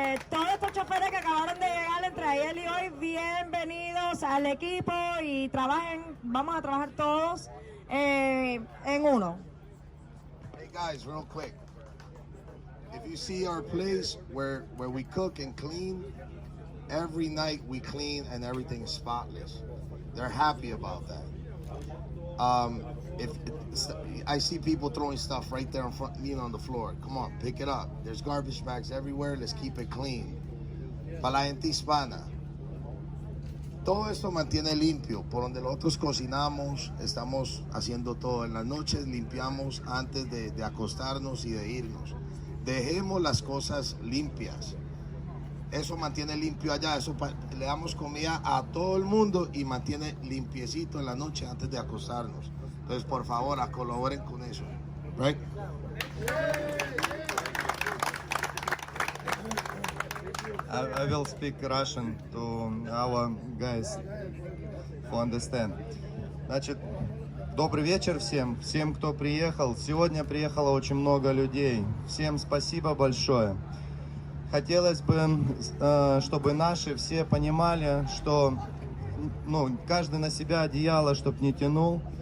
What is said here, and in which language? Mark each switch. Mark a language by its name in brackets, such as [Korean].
[Spanish] Todos estos choferes que acabaron de llegar entre ayer y hoy, bienvenidos al equipo y vamos a trabajar todos en uno. [English] Hey guys, real quick. If you see our place where we cook and clean, every night we clean and everything's spotless. They're happy about that. If I see people throwing stuff right there in front, on the floor. Come on, pick it up. There's garbage bags everywhere. Let's keep it clean. [Spanish] Para la gente hispana, todo esto mantiene limpio. Por donde nosotros cocinamos, estamos haciendo todo. En las noches limpiamos antes de acostarnos y de irnos. Dejemos las cosas limpias. Eso mantiene limpio allá. Le damos comida a todo el mundo y mantiene limpiecito en la noche antes de acostarnos. Entonces, por favor, colaboren con eso. [English] Right? I will speak Russian to our guys who understand. [Russian] Значит, добрый вечер всем, кто приехал. Сегодня приехало очень много людей. Всем спасибо большое. Хотелось бы, чтобы наши все понимали, что каждый на себя одеяло, чтобы не тянул.